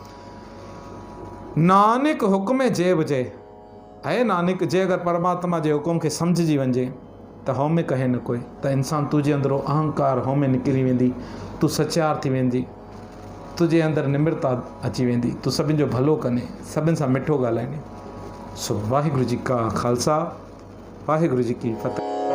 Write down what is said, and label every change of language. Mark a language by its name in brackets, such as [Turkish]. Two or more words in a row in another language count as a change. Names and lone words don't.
[Sindhi] नानक हुकुम जे बजे है, नानक जे अगरि परमात्मा जे हुकुम खे सम्झिजी वञे त हौमे कहे न कोई, त इंसान तुंहिंजे अंदरो अहंकार हौमे निकिरी वेंदी, तूं सचार थी वेंदी, तुंहिंजे अंदरि निम्रता अची वेंदी, तूं सभिनि जो भलो कने, सभिनि सां मिठो ॻाल्हाईंदी। सो वाहिगुरु जी का खालसा, वाहिगुरु जी की फतेह।